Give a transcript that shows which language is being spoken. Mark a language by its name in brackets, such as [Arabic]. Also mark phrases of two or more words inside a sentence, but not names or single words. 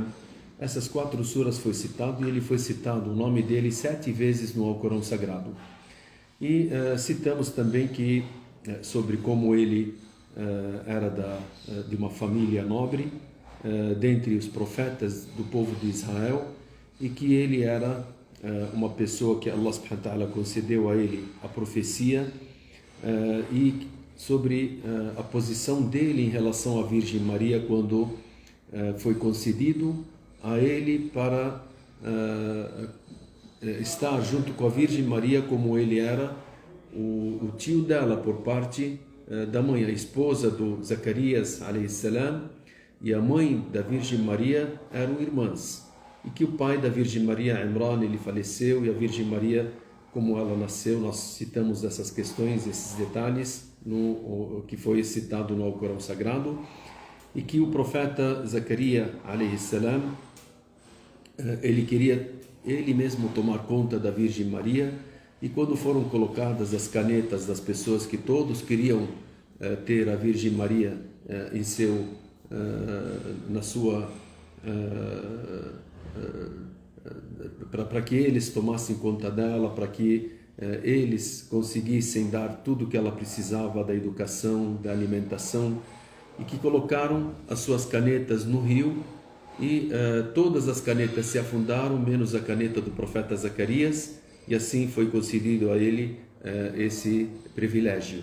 [Portuguese] Essas 4 suras foi citado e ele foi citado o nome dele 7 vezes no Alcorão Sagrado. E citamos também que sobre como ele era de uma família nobre, dentre os profetas do povo de Israel, e que ele era uma pessoa que Allah [Arabic] سبحانه وتعالى [Portuguese] concedeu a ele a profecia, e sobre a posição dele em relação à Virgem Maria quando foi concedido a ele para estar junto com a Virgem Maria, como ele era o tio dela por parte da mãe, a esposa do Zacarias [Arabic] عليه السلام, [Portuguese] e a mãe da Virgem Maria eram irmãs, e que o pai da Virgem Maria, Imran, ele faleceu, e a Virgem Maria, como ela nasceu, nós citamos essas questões, esses detalhes no que foi citado no Alcorão Sagrado, e que o profeta Zacarias [Arabic] عليه السلام, [Portuguese] ele queria ele mesmo tomar conta da Virgem Maria, e quando foram colocadas as canetas das pessoas que todos queriam ter a Virgem Maria em seu na sua para que eles tomassem conta dela, para que eles conseguissem dar tudo que ela precisava da educação, da alimentação, e que colocaram as suas canetas no rio, e todas as canetas se afundaram, menos a caneta do profeta Zacarias, e assim foi concedido a ele esse privilégio.